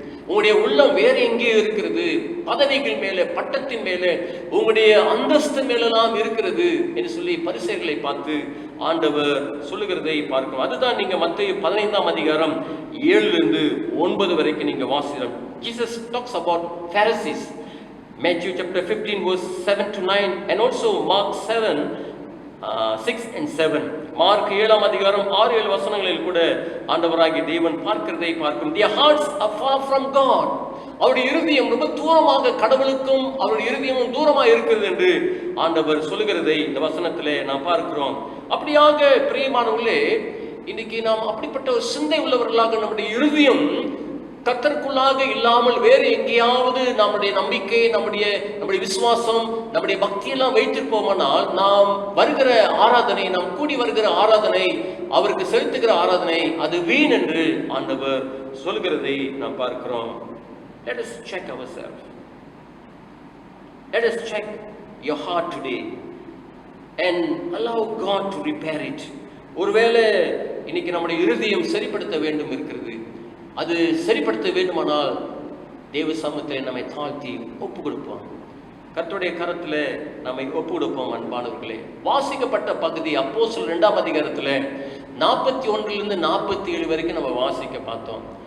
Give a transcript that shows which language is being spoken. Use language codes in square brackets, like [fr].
[ta] உங்களுடைய உள்ளம் வேற எங்கேயோ இருக்கிறது, பதவிகள் மேல, பட்டத்தின் மேல, உங்களுடைய அந்தஸ்து மேலெல்லாம் இருக்கிறது என்று சொல்லி பரிசேயர்களை பார்த்து ஆண்டவர் சொல்லுகிறதை பார்க்கிறோம். அதுதான் நீங்க மத்தேயு 15ஆம் அதிகாரம் 7-9 வரைக்கும் நீங்க வாசிக்கிறோம். [en] Jesus talks about Pharisees. Matthew chapter 15 verse 7-9 and also Mark 6 and 7. [ta] Mark 7ஆம் அதிகாரம் 6-7 வசனங்களில் கூட ஆண்டவராகிய தேவன் பார்க்கிறதை பார்க்கும். [en] Their hearts are far from God. [ta] அவருடைய இருதயம் ரொம்ப தூரமாக கடவுளுக்கும் அவருடைய இருதயமும் தூரமாக இருக்கிறது என்று ஆண்டவர் சொல்லுகிறதை இந்த வசனத்திலே நாம் பார்க்கிறோம். அப்படியாக பிரியமானவர்களே, இன்னைக்கு நாம் அப்படிப்பட்ட ஒரு சிந்தை உள்ளவர்களாக நம்முடைய இருதயம் கர்த்தருக்குள்ளாக இல்லாமல் வேறு எங்கேயாவது நம்முடைய நம்பிக்கை, நம்முடைய விசுவாசம், நம்முடைய பக்தியெல்லாம் வைத்திருப்போமானால் நாம் வருகிற ஆராதனை, நாம் கூடி வருகிற ஆராதனை, அவருக்கு செலுத்துகிற ஆராதனை அது வீண் என்று ஆண்டவர் சொல்கிறதை நாம் பார்க்கிறோம். [en] Let us check ourselves. Let us check your heart today and allow God to repair it. [ta] ஒருவேளை இன்னைக்கு நம்முடைய இருதயம் சரிப்படுத்த வேண்டும் இருக்கிறது. அது சரிப்படுத்த வேண்டுமானால் தேவ சமூகத்தில் நம்மை தாழ்த்தி ஒப்பு கொடுப்போம். கர்த்தருடைய கரத்துல நம்மை ஒப்பு கொடுப்போம். அன்பானவர்களே, வாசிக்கப்பட்ட பகுதி அப்போஸ்தலர் 2ஆம் அதிகாரத்துல 41 47 வரைக்கும் நம்ம வாசிக்க பார்த்தோம்.